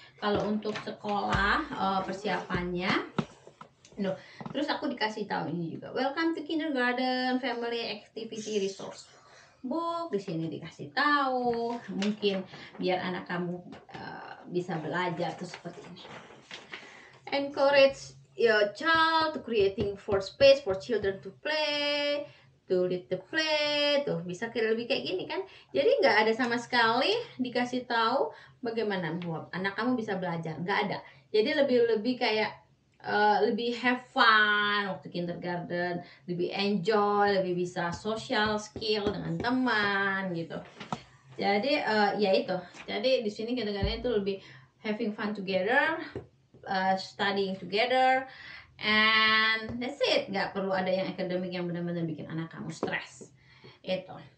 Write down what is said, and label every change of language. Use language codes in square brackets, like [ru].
[id] kalau untuk sekolah persiapannya. Terus aku dikasih tahu ini juga, [en] welcome to kindergarten family activity resource book. [id] Di sini dikasih tahu mungkin biar anak kamu bisa belajar tuh seperti ini. [en] Encourage your child to creating for space for children to play, to read the play. [id] Tuh bisa lebih kayak gini kan. Jadi nggak ada sama sekali dikasih tahu bagaimana buat anak kamu bisa belajar, nggak ada. Jadi lebih kayak lebih [en] have fun [id] waktu kindergarten, lebih enjoy, lebih bisa [en] social skill [id] dengan teman gitu. Jadi ya itu. Jadi di sini kindergarten itu lebih [en] having fun together, studying together, and that's it. [id] Nggak perlu ada yang akademik yang benar-benar bikin anak kamu stres. Itu.